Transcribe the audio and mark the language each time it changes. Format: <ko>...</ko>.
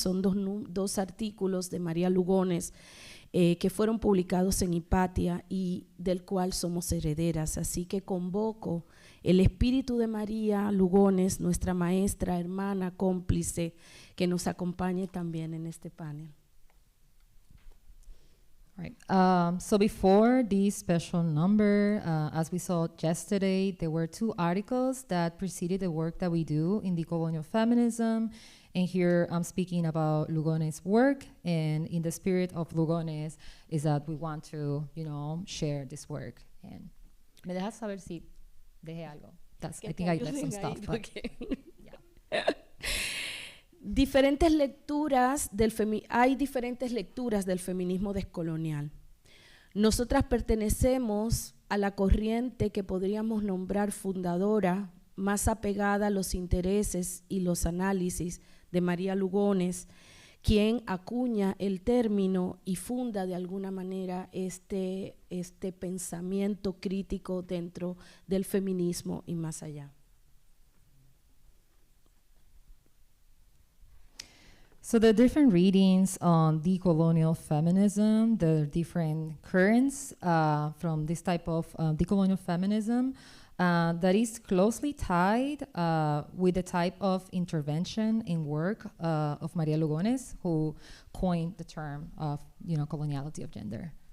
<es>Son 2 artículos de María Lugones que fueron publicados en Hipatia y del cual somos herederas. Así que convoco el espíritu de María Lugones, nuestra maestra, hermana, cómplice, que nos acompañe también en este panel.</es> <en>Right. So before this special number, as we saw yesterday, there were 2 articles that preceded the work that we do in decolonial feminism. And here I'm speaking about Lugones' work, and in the spirit of Lugones is that we want to, share this work.</en> <es>And ¿me dejas saber si dejé algo?</es> <en>I think I left some stuff. But yeah.</en> <es>Hay diferentes lecturas del feminismo descolonial. Nosotras pertenecemos a la corriente que podríamos nombrar fundadora, más apegada a los intereses y los análisis de María Lugones, quien acuña el término y funda de alguna manera este pensamiento crítico dentro del feminismo y más allá.</es> <en>So the different readings on decolonial feminism, the different currents from this type of decolonial feminism that is closely tied with the type of intervention in work of María Lugones, who coined the term of coloniality of gender.</en>